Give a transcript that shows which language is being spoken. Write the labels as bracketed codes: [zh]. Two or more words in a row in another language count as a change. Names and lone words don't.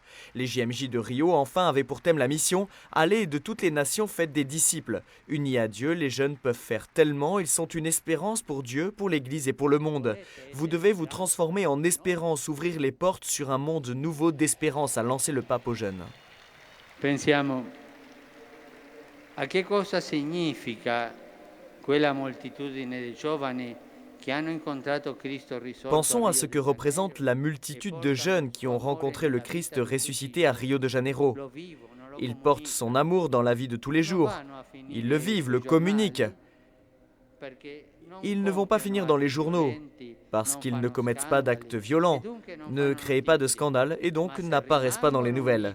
[fr] Les JMJ de Rio, enfin, avaient pour thème la mission « Aller de toutes les nations faites des disciples ». Unis à Dieu, les jeunes peuvent faire tellement, ils sont une espérance pour Dieu, pour l'Église et pour le monde. Vous devez vous transformer en espérance, ouvrir les portes sur un monde nouveau d'espérance, a lancé le pape aux jeunes. [it] Pensiamo a che cosa significa quella moltitudine di giovani qui hanno incontrato Cristo risorto. [fr] Pensons à ce que représente la multitude de jeunes qui ont rencontré le Christ ressuscité à Rio de Janeiro. Ils portent son amour dans la vie de tous les jours. Ils le vivent, le communiquent. Ils ne vont pas finir dans les journaux parce qu'ils ne commettent pas d'actes violents, ne créent pas de scandales et donc n'apparaissent pas dans les nouvelles.